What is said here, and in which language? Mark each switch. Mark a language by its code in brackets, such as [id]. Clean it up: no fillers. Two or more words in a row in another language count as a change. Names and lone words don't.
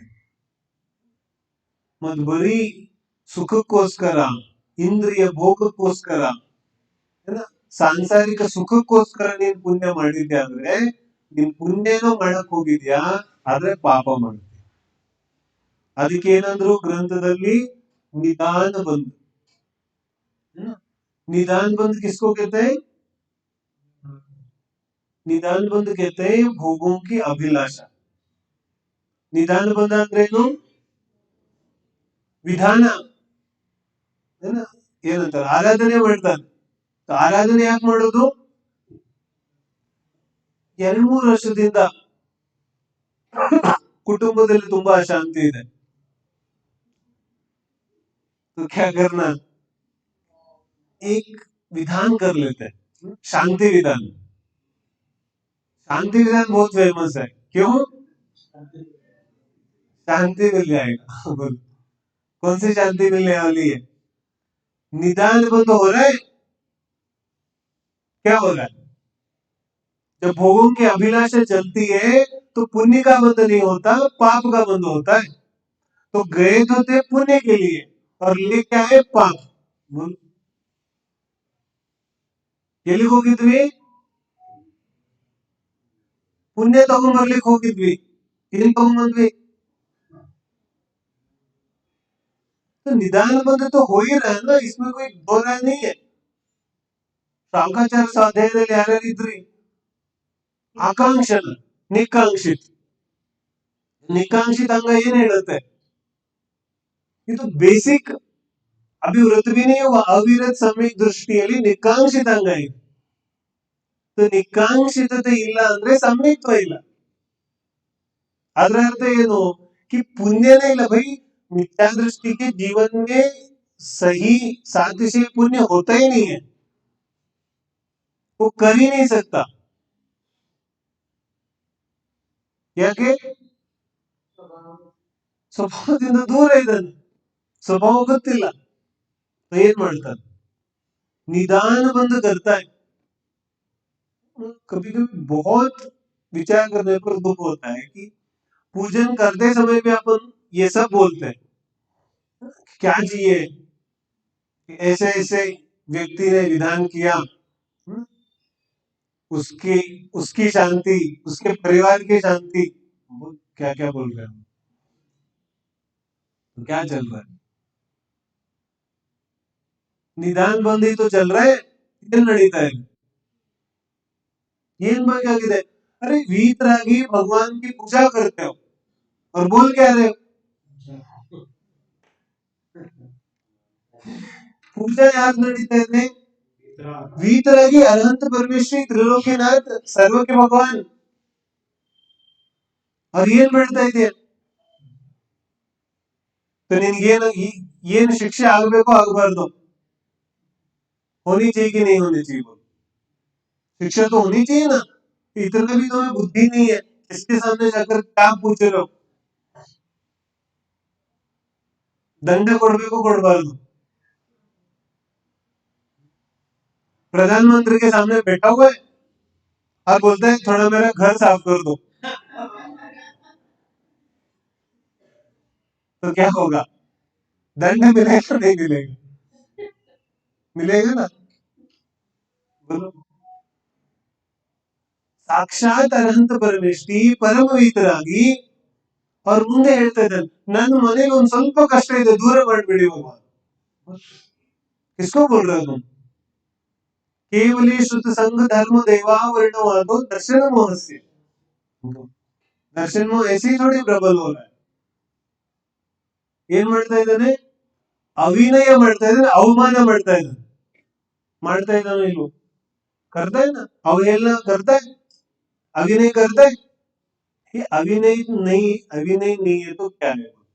[kn] ಮತ್ತು ಬರೀ ಸುಖಕ್ಕೋಸ್ಕರ ಇಂದ್ರಿಯ ಭೋಗಕ್ಕೋಸ್ಕರ ಸಾಂಸಾರಿಕ ಸುಖಕ್ಕೋಸ್ಕರ ನೀನ್ ಪುಣ್ಯ ಮಾಡಿದ್ಯಾ ಅಂದ್ರೆ ನೀನ್ ಪುಣ್ಯನೂ ಮಾಡಕ್ ಹೋಗಿದ್ಯಾ ಆದ್ರೆ ಪಾಪ ಮಾಡ್ತೀಯ, ಅದಕ್ಕೆ ಏನಂದ್ರು ग्रंथದಲ್ಲಿ [hi] निदान बंद। निदान बंद किसको कहते हैं? निदान बंद कहते हैं भोगों की अभिलाषा। निदान बंद [kn] ಅಂದ್ರೇನು? ವಿಧಾನ ಏನಂತಾರೆ, ಆರಾಧನೆ ಮಾಡ್ತಾರೆ. ಆರಾಧನೆ ಯಾಕೆ ಮಾಡೋದು? 2-3 ವರ್ಷದಿಂದ कुटुंबದಲ್ಲಿ ತುಂಬಾ ಅಶಾಂತಿ ಇದೆ, [hi] तो क्या करना, एक विधान कर लेते हैं, शांति विधान। शांति विधान बहुत फेमस है, क्यों? शांति मिल जाएगा। बोलो कौन सी शांति मिलने वाली है? निदान बंद हो रहा है, क्या हो रहा है? जब भोगों की अभिलाषा चलती है तो पुण्य का बंद नहीं होता, पाप का बंद होता है। तो गए तो थे पुण्य के लिए और ले क्या है? [kn] पाप। ಎಲ್ಲಿಗೆ ಹೋಗಿದ್ವಿ? ಪುಣ್ಯ ತಗೊಂಡ್ಬರ್ಲಿಕ್ಕೆ ಹೋಗಿದ್ವಿ, ಏನ್ ತಗೊಂಡ್ಬಂದ್ವಿ? [hi] तो निदान बंद तो हो ही रहा है ना, इसमें कोई दो राय नहीं है। [kn] ಸಾಂಖಾಚಾರ ಸ್ವಾಧ್ಯಾಯದಲ್ಲಿ ಯಾರ್ಯಾರಿದ್ರಿ? ಆಕಾಂಕ್ಷನ ನಿಕಾಂಕ್ಷಿತ್. ನಿಕಾಂಕ್ಷಿತ ಅಂಗ ಏನ್ ಹೇಳುತ್ತೆ? ಇದು ಬೇಸಿಕ್ [hi] अभिवृत्ति भी नहीं हुआ, [kn] अविरत सम्यक दृष्टिಯಲ್ಲಿ ನಿಕಾಂಕ್ಷಿತ ಅಂಗ ಇದೆ. तो ನಿಕಾಂಕ್ಷಿತತೆ ಇಲ್ಲ ಅಂದ್ರೆ सम्यकत्व ಇಲ್ಲ. ಅದರ अर्थ ಏನು? [hi] कि पुण्य नहीं ला भाई, मिथ्या दृष्टि के जीवन में सही सातिशय पुण्य होता ही नहीं है, वो कर ही नहीं सकता। [kn] ಯಾಕೆ? ಸ್ವಭಾವದಿಂದ ದೂರ ಇದ್ದಾನೆ, स्वभाव ಗೊತ್ತಿಲ್ಲ, ಏನ್ ಮಾಡ್ತಾನೆ? [hi] निदान बंद करता है। कभी कभी बहुत विचार करने पर दुख होता है कि पूजन करते समय भी अपन ये सब बोलते हैं, क्या चाहिए, ऐसे ऐसे व्यक्ति ने विधान किया, उसकी उसकी शांति, उसके परिवार की शांति, क्या क्या बोल रहे हैं, तो क्या चल रहा है? निदान बंद ही तो चल रहा है, [kn] ಏನ್ ನಡೀತಾ ಇದೆ? ಏನ್ ಬೇಕಾಗಿದೆ? [hi] अरे वीतरागी भगवान की पूजा करते हो और बोल क्या रहे हो? पूजा याद [kn] ನಡೀತಾ ಇದೆ, [hi] वीतरागी अनंत परमेश्वरी त्रिलोकीनाथ सर्व के भगवान, और [kn] ಏನ್ ಮಾಡ್ತಾ ಇದೆಯಾ? तो ನಿನಗೇನು ಏನು ಶಿಕ್ಷೆ ಆಗಬೇಕು ಆಗಬಾರ್ದು? [hi] होनी चाहिए कि नहीं होनी चाहिए? शिक्षा तो होनी चाहिए ना। इतना भी तुम्हें बुद्धि नहीं है, इसके सामने जाकर क्या पूछ रहे हो? [kn] ದಂಡ ಕೊಡ್ಬೇಕು ಕೊಡಬಾರ್ದು? [hi] प्रधानमंत्री के सामने बैठा हुआ है और बोलता है थोड़ा मेरा घर साफ कर दो, तो क्या होगा? दंड मिलेगा नहीं मिलेगा? मिलेगा ना। बोलो, [kn] ಸಾಕ್ಷಾತ್ ಅನಂತ ಪರಮೇಶ್ವರಿ ಪರಮ ವೀತರಾಗಿ ಅವ್ರ ಮುಂದೆ ಹೇಳ್ತಾ ಇದ್ದಾನೆ, ನನ್ನ ಮನೇಲಿ ಒಂದ್ ಸ್ವಲ್ಪ ಕಷ್ಟ ಇದೆ, ದೂರ ಮಾಡ್ಬಿಡಿ ಹೋಗುವ. [hi] किसको बोल रहे हो तुम? [sa] ಕೇವಲಿ ಶುದ್ಧ ಸಂಘ धर्म देवावरणवादो दर्शन मोहस्य। [hi] दर्शन मोह ऐसे ही थोड़ी प्रबल हो रहा है। [kn] ಏನ್ ಮಾಡ್ತಾ ಇದ್ದಾನೆ? ಅವಿನಯ ಮಾಡ್ತಾ ಇದ್ದಾನೆ, ಅವಮಾನ ಮಾಡ್ತಾ ಇದ್ದಾನೆ. ಮಾಡ್ತಾ ಇದ್ದಾನೆ ಇಲ್ವೋ? [hi] करता है ना, अवहेलना करता है, अभिनय करता है। ये अभिनय नहीं है तो क्या है?